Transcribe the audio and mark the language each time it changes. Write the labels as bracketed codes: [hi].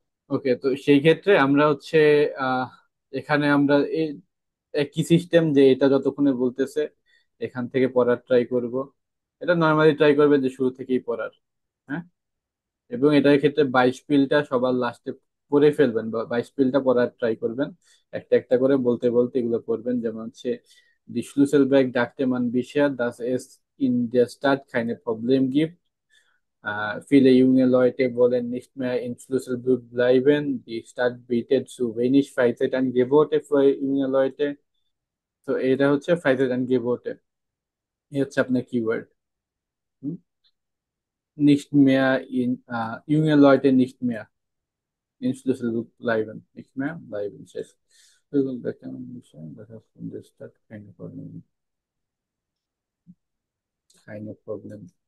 [bn] ওকে, তো সেই ক্ষেত্রে আমরা হচ্ছে আহ এখানে আমরা এই একই সিস্টেম, যে এটা যতক্ষণে বলতেছে এখান থেকে পড়ার ট্রাই করব। এটা নর্মালি ট্রাই করবে যে শুরু থেকেই পড়ার। হ্যাঁ। এবং এটার ক্ষেত্রে 22 পিলটা সবার লাস্টে পড়ে ফেলবেন, বা 22 পিলটা পড়ার ট্রাই করবেন। একটা একটা করে বলতে বলতে এগুলো পড়বেন, যেমন হচ্ছে [de] Die Schlüsselberg dachte man bisher, dass es in der Stadt keine Probleme gibt. Viele junge Leute wollen nicht mehr in Schlüsselburg bleiben. Die Stadt bietet zu wenig Freizeitangebote für junge Leute. [bn] তো এটা হচ্ছে Freizeitangebote, এই হচ্ছে আপনার keyword. [de] Nicht mehr junge Leute nicht mehr in Schlüsselburg bleiben, nicht mehr bleiben, শেষ। Schlüsselburg kann man nicht sagen, das heißt in der Stadt keine Probleme, keine Probleme.